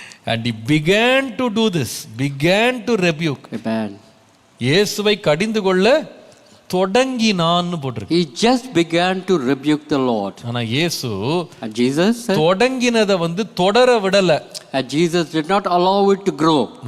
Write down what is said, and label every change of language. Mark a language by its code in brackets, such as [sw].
[en] And he began to do this, began to rebuke. Amen. [ta] இயேசுவை கடிந்து கொள்ள தொடங்கினான்னு போட்டிருக்கு. [en] He just began to rebuke the Lord. [ta] ஆனா இயேசு [en] And Jesus said, [ta] தொடங்கினதை தொடர விடல. [en] and Jesus did not allow it to grow.